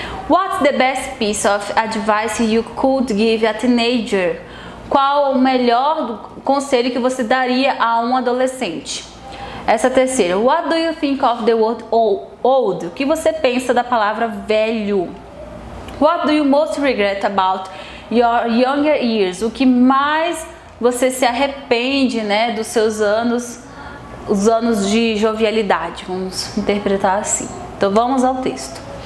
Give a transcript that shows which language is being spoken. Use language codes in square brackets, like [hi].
[en] What's the best piece of advice you could give a teenager? [pt] Qual o melhor conselho que você daria a um adolescente? Essa terceira. [en] What do you think of the word old? [pt] O que você pensa da palavra velho? [en] What do you most regret about your younger years? [pt] O que mais você se arrepende, né, dos seus anos, os anos de jovialidade? Vamos interpretar assim. Então vamos ao texto.